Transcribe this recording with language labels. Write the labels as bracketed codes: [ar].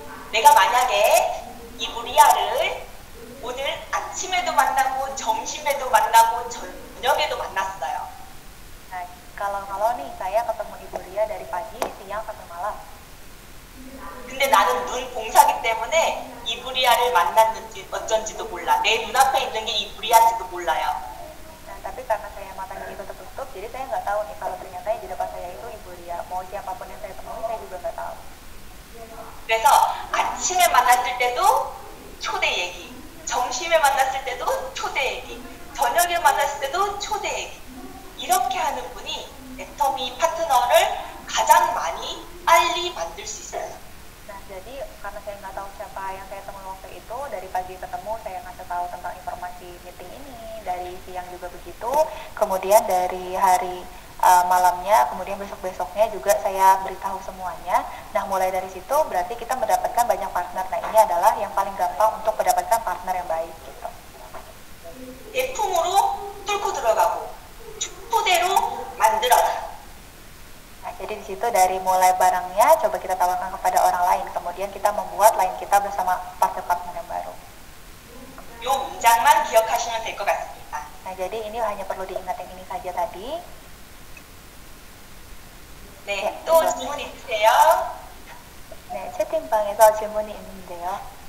[ko] 내가 만약에 이 무리아를 오늘 아침에도 만나고 점심에도 만나고 저녁에도 만났어요. [id] Nah, kalau nih saya ketemu Ibu Ria dari pagi, siang sampai malam. [ko] 근데 나는 눈 봉사기 때문에 이 무리아를 만났는지 어쩐지도 몰라. 내 눈앞에 있는 게 이 무리아인지도 몰라요. [id] Nah, tapi karena saya matanya itu tertutup, jadi saya nggak tahu nih kalau ternyata yang di depan saya itu Ibu Ria. Mau siapapun yang saya temui, saya juga nggak tahu. [ko] 그래서 아침에 만났을 때도 초대 얘기, 점심에 만났을 때도 초대 얘기, 저녁에 만났을 때도 초대 얘기. 이렇게 하는 분이 애터미 파트너를 가장 많이 빨리 만들 수 있어요. [id] Nah, jadi karena saya nggak tahu siapa yang saya temui waktu itu, dari pagi ketemu saya ngasih tahu tentang informasi meeting ini, dari siang juga begitu, kemudian dari hari malamnya, kemudian besok-besoknya juga saya beritahu semuanya. Nah, mulai dari situ berarti kita mendapatkan banyak partner. Nah, ini adalah yang paling gampang untuk mendapatkan partner yang baik gitu. [ko] 제품으로 뚫고 들어가고 초대로 만들어라. [id] Nah, jadi di situ dari mulai barangnya coba kita tawarkan kepada orang lain, kemudian kita membuat line kita bersama partner-partner yang baru. [ko] 요 문장만 기억하시면 될 것 같습니다. [id] Nah, jadi ini hanya perlu diingat yang ini saja tadi. [ko] 네, 또 질문 있으세요? 네, 채팅방에서 질문이 있는데요.